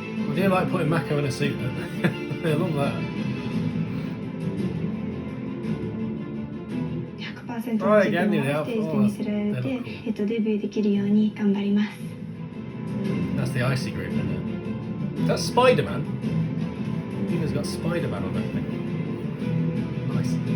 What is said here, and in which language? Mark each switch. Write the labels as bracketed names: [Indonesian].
[English] I do like putting Mako in a suit, don't they? I love that. [Japanese] 100% の自分をステージで見せられて、デビューできるように頑張ります。 [English] That's the icy group, isn't it? That's Spider-Man. Tina's got Spider-Man on that thing. Nice.